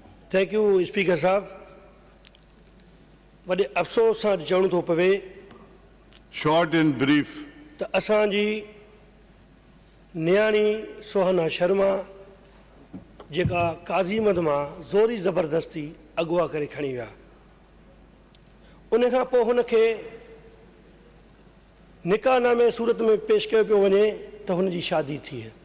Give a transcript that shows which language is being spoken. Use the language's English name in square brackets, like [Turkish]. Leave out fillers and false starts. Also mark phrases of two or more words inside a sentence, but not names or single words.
[English] Thank you, Speaker Sahab. [Sindhi] वॾे अफ़सोस सां चवणो थो पवे [English] Short and brief. [Sindhi] त असांजी न्याणी सुहाना शर्मा जेका काज़ीमद मां ज़ोरी ज़बरदस्ती अगवा करे खणी विया, उन खां पोइ हुनखे निकाहनामे सूरत में पेश कयो पियो वञे त हुनजी शादी थी।